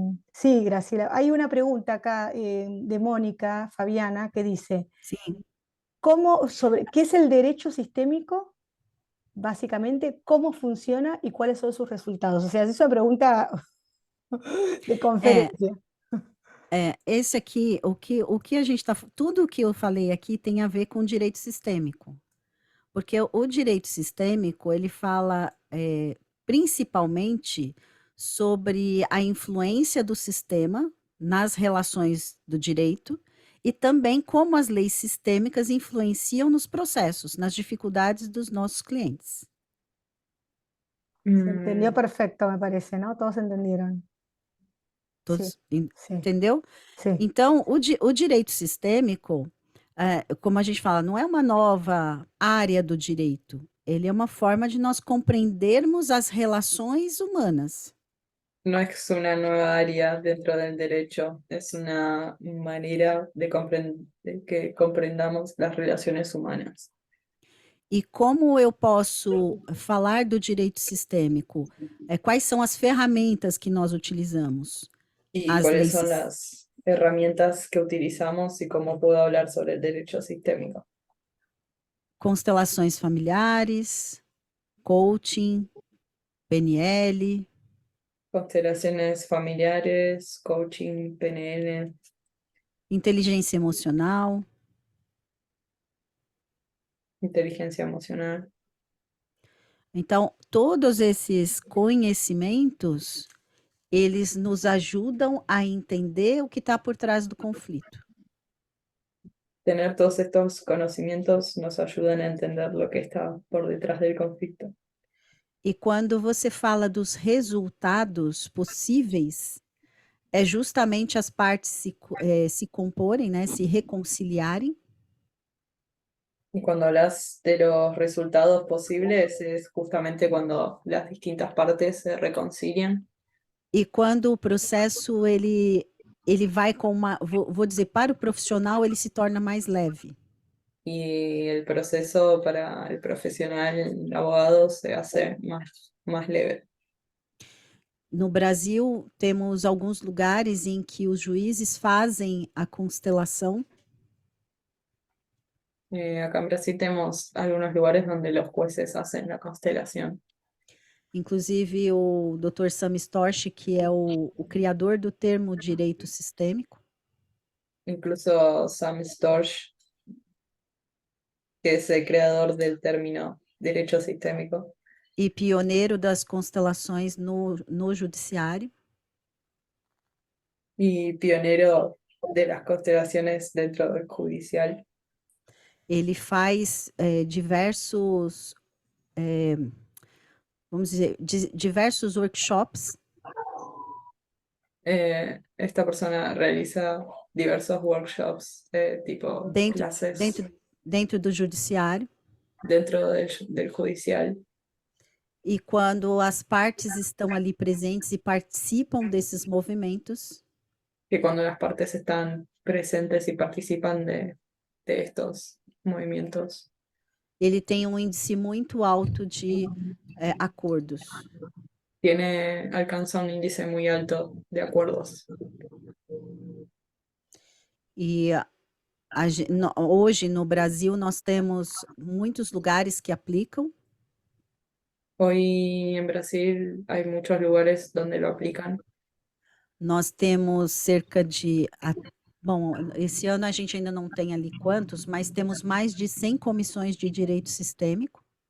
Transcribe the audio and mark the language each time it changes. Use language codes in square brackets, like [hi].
[es] Sí, Graciela, hay una pregunta acá de Mónica Fabiana que dice, [pt] Sim. [es] ¿qué es el derecho sistémico? Básicamente, ¿cómo funciona y cuáles son sus resultados? O sea, es una pregunta de [pt] É, [es] conferencia. [pt] esse aqui, o que a gente está, tudo o que eu falei aqui tem a ver com direito sistêmico, porque o direito sistêmico, ele fala principalmente sobre a influência do sistema nas relações do direito e também como as leis sistêmicas influenciam nos processos, nas dificuldades dos nossos clientes. [es] Se entendió Mm, perfecto, me parece, ¿no? Todos entendieron. Sí, Todos, sí, [pt] entendeu? [es] sí. [pt] Então, o direito sistêmico, como a gente fala, não é uma nova área do direito. Ele é uma forma de nós compreendermos as relações humanas. [es] no es una nueva área dentro del derecho, es una manera de que comprendamos las relaciones humanas. [pt] E como eu posso falar do direito sistêmico? Quais são as ferramentas que nós utilizamos? [es] Y [pt] As [es] cuáles son las herramientas que utilizamos y cómo puedo hablar sobre el derecho sistémico. [pt] constelações familiares, coaching, PNL, [es] Constelaciones familiares, coaching, PNL, [pt] inteligência emocional. [es] inteligencia emocional. [pt] Então, todos esses conhecimentos, eles nos ajudam a entender o que está por trás do conflito. [es] Tener todos estos conocimientos nos ayudan a entender lo que está por detrás del conflicto. [pt] E quando você fala dos resultados possíveis, é justamente as partes se comporem, né, se reconciliarem, [es] Y cuando hablas de los resultados posibles es justamente cuando las distintas partes se reconcilian [pt] e quando o processo ele vai com uma, vou dizer, para o profissional ele se torna mais leve. [es] y el proceso para el profesional, el abogado, se hace más leve. [pt] No Brasil, temos alguns lugares em que os juízes fazem a constelação. [es] Acá en Brasil tenemos algunos lugares donde los jueces hacen la constelación. [pt] Inclusive, o Dr. Sam Storch, que é o criador do termo direito sistêmico, [es] Incluso Sam Storch, que es el creador del término derecho sistémico [pt] e pioneiro das constelações no judiciário, [es] y pionero de las constelaciones dentro del judicial. [pt] ele faz diversos, vamos dizer, diversos workshops [es] Esta persona realiza diversos workshops, tipo [pt] dentro, [es] clases [pt] dentro, dentro do judiciário. [es] dentro del judicial. [pt] E quando as partes estão ali presentes e participam desses movimentos, [es] Que cuando las partes están presentes y participan de estos movimientos, [pt] ele tem um índice muito alto de acordos. [es] alcanza un índice muy alto de acuerdos. [pt] E hoje no Brasil nós temos muitos lugares que aplicam. [es] Hoy en Brasil hay muchos lugares donde lo aplican. [pt] Nós temos cerca de, bom, esse ano a gente ainda não tem ali quantos, mas temos mais de 100 comissões de direito sistêmico.